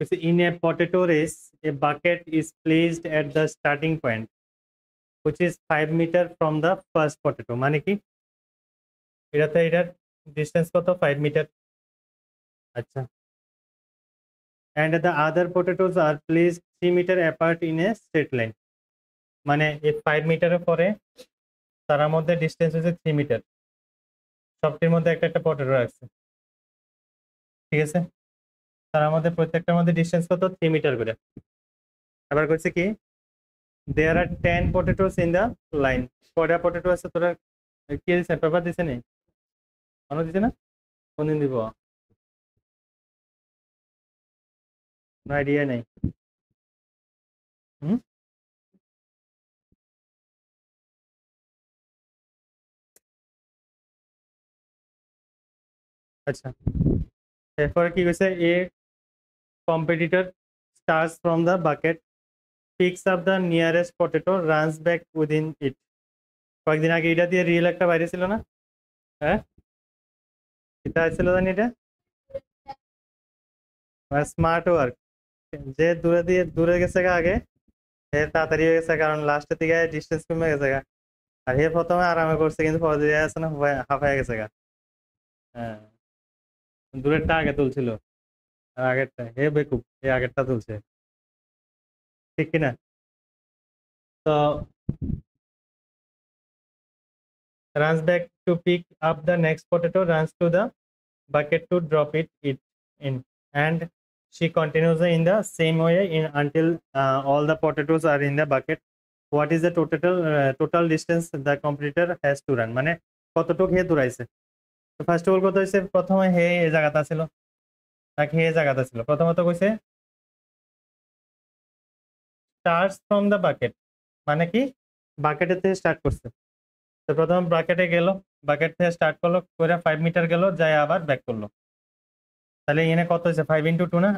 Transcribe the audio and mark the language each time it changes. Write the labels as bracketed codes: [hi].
[en] In a potato race, a bucket is placed at the starting point, which is 5 meter from the first potato. [bn] মানে কি? এটাতে এটার distance কত? 5 metre. আচ্ছা। [en] And the other potatoes are placed 3 meter apart in a straight line. [bn] মানে এই 5 মিটারের পরে তার মধ্যে ডিস্টেন্স হচ্ছে 3 মিটার। সবটির মধ্যে একটা একটা পটেটো রাখছে, ঠিক আছে। তার মধ্যে প্রত্যেকটার মধ্যে ডিস্টেন্স কত? 3 মিটার করে। আবার কইছে কি [en] there are 10 potatoes in the line. [bn] কয়টা পটেটো আছে তোরা কি দিছে? পেপার দিছে নি? মনে দিছে না? কোনদিন দিব? কোনো আইডিয়া নেই। হুম, আচ্ছা। এরপরে কি কইছে? [en] A competitor starts from the bucket, picks up the nearest potato, runs back within it. [bn] কয়েকদিন আগে এটা দিয়ে রিয়েল একটা বাইরে ছিল না? হ্যাঁ, এটা ছিল জানি এটা স্মার্ট ওয়ার্ক। যে দূরে গেছে গা আগে, হে তাড়াতাড়ি হয়ে গেছে, কারণ লাস্টের দিকে ডিস্টেন্স কমে গেছে গা। আর হে প্রথমে আরামে করছে, কিন্তু পরে দিয়ে আছে না হাফ হয়ে গেছে গা। হ্যাঁ, দূরেরটা আগে তুলছিল, আর আগেরটা হে বেকুব, হে আগেরটা তুলছে, ঠিক কিনা? [en] তো runs back to pick up the next potato, runs to the bucket to drop it in, and she continues in the same way until all the potatoes are in the bucket. What is the total distance the competitor has to run? [bn] মানে কতটুক হে দৌড়াইছে? তো first of all কত হইছে? প্রথমে হে এই জায়গাটা ছিল, নাকি হে জায়গাটা ছিল? প্রথমত কইছে স্টার্টস ফ্রম দ্য বাকেট, মানে কি বাকেটের থেকে স্টার্ট করছে। তো প্রথম বাকেটে গেল, বাকেট থেকে স্টার্ট করলো করে 5 মিটার গেল, যায় আবার ব্যাক করলো। তাহলে এখানে কত হয়েছে? 5 × 2 না?